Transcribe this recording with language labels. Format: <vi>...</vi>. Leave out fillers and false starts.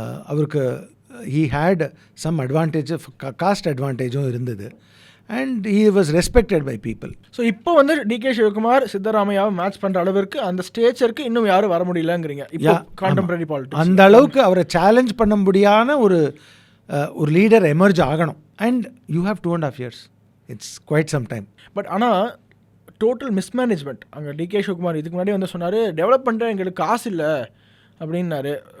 <en>அவருக்கு he had some advantage,</en> <ta>cost அட்வான்டேஜும் இருந்தது.</ta> <en>And he was respected by people.</en> <ta>So இப்போ வந்து டிகே சிவகுமார் சித்தராமையாவை மேட்ச் பண்ணுற அளவிற்கு அந்த ஸ்டேச்சருக்கு இன்னும் யாரும் வர முடியலங்கிறீங்க இப்போ கான்டெம்பரரி பாலிடிக்ஸ். அந்த அளவுக்கு அவரை சேலஞ்ச் பண்ண முடியாத ஒரு லீடர் எமர்ஜ் ஆகணும்.</ta> <en>And you have 2.5 years. It's quite some time.</en> <ta>But ஆனால் டோட்டல் மிஸ்மேனேஜ்மெண்ட் அங்கே டிகே சிவகுமார் இதுக்கு முன்னாடி வந்து சொன்னார், டெவலப் பண்ணுற எங்களுக்கு காசு இல்லை அப்படின்னாரு.</ta>